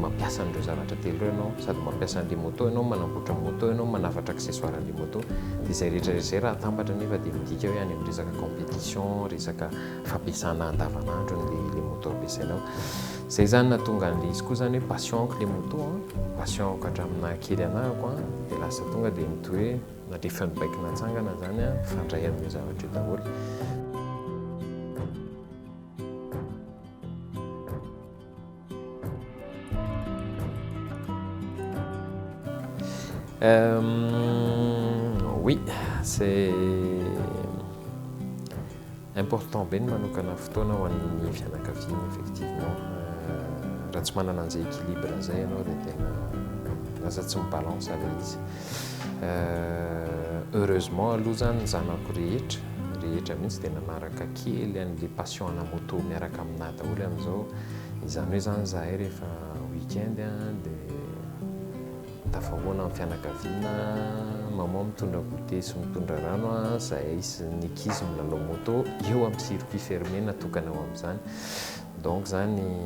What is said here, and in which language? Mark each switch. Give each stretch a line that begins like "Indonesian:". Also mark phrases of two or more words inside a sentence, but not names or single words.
Malagasy: mampiasa an'ireo zavatra telo ireo ianao sady mampiasa an'le moto ianao manamboatra moto ianao manafatra accessoire an'le moto dia izay rehetra izay raha atambatra nefa dia midika hoe any amin'ny resaka compétition resaka fampiasana andavanandro n'le moto ampiasainao izay zany natonga an'le izy koa zany hoe passionko le moto passionko hatramina kely anahako dia lasa tonga dia mitoy hoe na le funbike natsangana zany fandray amin'io zavatra io daholo.
French: Oui, c'est important
Malagasy: be ny manokana fotoana ho an'ny fianakaviana effectivement raha tsy manana an'izay équilibre zay ianao dia tena lasa tsy mibalance ala izy heureusement aloha zany zanako rehetra mihitsy dia nanaraka kely an'le passion ana moto miaraka aminah daholo amin'izao izany hoe zany zahay rehefa weekend dia tafahoana amin'ny fianakaviana maman mitondra goûter sy mitondra rano zahay sy ny ankizy milalao moto eo amin'ny
French: circuit fermé
Malagasy: natokana ao amin'izany donc zany